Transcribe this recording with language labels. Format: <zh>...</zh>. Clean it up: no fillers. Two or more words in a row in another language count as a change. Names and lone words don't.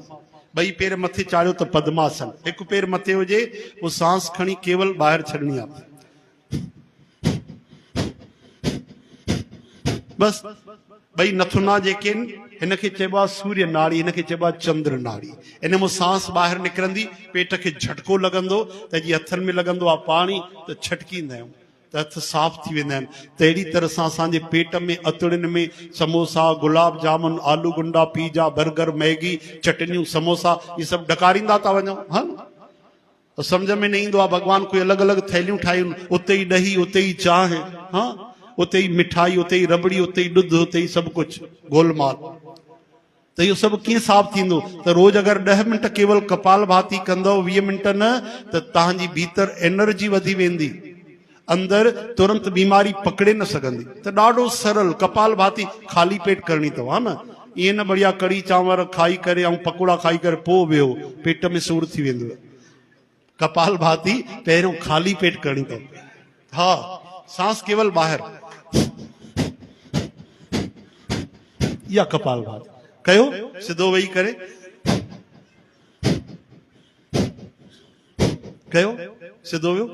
<sd>ॿई पेर मथे चाढ़ियो त पद्मासन। हिकु पेर मथे हुजे, उहो सांस खणी केवल ॿाहिरि छॾणी आहे, बस। ॿई नथुना जेके आहिनि, हिनखे चइबो आहे सूर्य नाड़ी, हिनखे चइबो आहे चंद्र नाड़ी। इन में सांस ॿाहिरि निकिरंदी, पेट खे झटको लॻंदो त जीअं हथनि में लॻंदो आहे पाणी, त छटकींदा आहियूं त हथ साफ़ थी वेंदा आहिनि। त अहिड़ी तरह सां असांजे पेट में, अतड़ियुनि में समोसा, गुलाब जामुन, आलू गुंडा, पिज़ा, बर्गर, मैगी, चटनियूं, समोसा, इहे सभु ॾकारींदा था वञूं, हा न। सम्झ में न ईंदो आहे भॻवान कोई अलॻि अलॻि थैलियूं ठाहियूं, उते ई ॾही, उते ई चांहि, हा, उते ई मिठाई, उते ई रबड़ी, उते ई ॾुध, उते ई सभु कुझु गोलमाल। त इहो सभु कीअं साफ़ थींदो? त रोज़ अगरि 10 मिंट केवल कपाल भाती कंदव, 20 मिंट न, त तव्हांजी भीतर एनर्जी वधी वेंदी, अंदरि तुरंत बीमारी पकड़े न सघंदी। त ॾाढो सरल कपाल भाती ख़ाली पेट करणी अथव, हा न। ईअं न बढ़िया कढ़ी चांवर खाई करे ऐं पकोड़ा खाई करे पोइ वियो, पेट में सूर थी वेंदो। कपाल भाती पहिरियों ख़ाली पेट करणी अथव। हा, सांस केवल ॿाहिरि, या कपाल भाती कयो, सिधो वेही करे कयो, सिधो वियो।</sd>